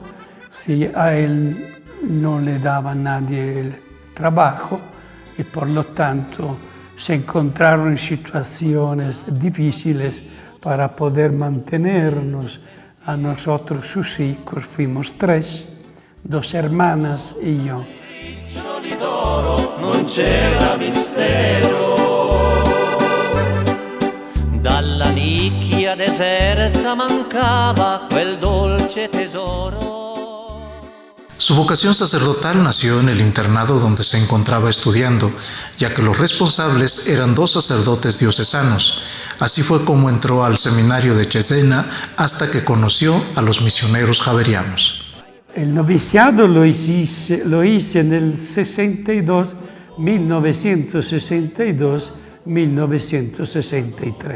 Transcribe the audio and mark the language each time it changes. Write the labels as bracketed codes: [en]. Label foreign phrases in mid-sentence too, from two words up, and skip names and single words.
[es] Si a él no le daba nadie el trabajo y por lo tanto se encontraron en situaciones difíciles para poder mantenernos a nosotros, sus hijos. Fuimos 3, 2 hermanas y yo. [it] Non c'era mistero, dalla nicchia deserta mancava quel dolce tesoro. [es] Su vocación sacerdotal nació en el internado donde se encontraba estudiando, ya que los responsables eran 2 sacerdotes diocesanos. Así fue como entró al seminario de Cesena hasta que conoció a los misioneros javerianos. El noviciado lo hice en el 1962-1963.